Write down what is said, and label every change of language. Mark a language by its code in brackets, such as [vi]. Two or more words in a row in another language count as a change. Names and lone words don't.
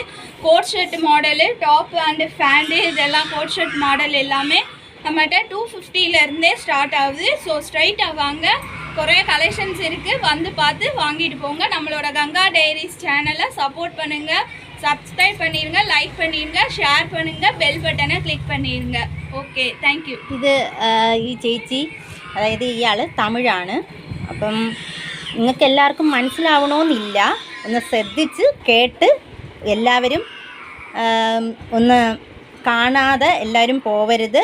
[en] coat shirt model, top and pant, [ta] இதெல்லாம் [en] coat shirt model [ta] எல்லாமே நம்மகிட்ட 250லேருந்தே ஸ்டார்ட் ஆகுது. ஸோ ஸ்ட்ரைட்டாக வாங்க, நிறைய கலெக்ஷன்ஸ் இருக்குது. வந்து பார்த்து வாங்கிட்டு போங்க. நம்மளோட கங்கா டைரிஸ் சேனலை சப்போர்ட் பண்ணுங்கள், சப்ஸ்கிரைப் பண்ணிடுங்க, லைக் பண்ணிடுங்க, ஷேர் பண்ணுங்கள், [en] bell button [ta] கிளிக் பண்ணிடுங்க. [en] okay, thank you. [ml] ഇത് ഈ ചേച്ചി, അതായത് ഇയാൾ തമിഴാണ്. അപ്പം നിങ്ങൾക്ക് എല്ലാവർക്കും മനസ്സിലാവണമെന്നില്ല, ഒന്ന് ശ്രദ്ധിച്ച് കേട്ട് എല്ലാവരും ഒന്ന് കാണാതെ എല്ലാവരും പോവരുത്.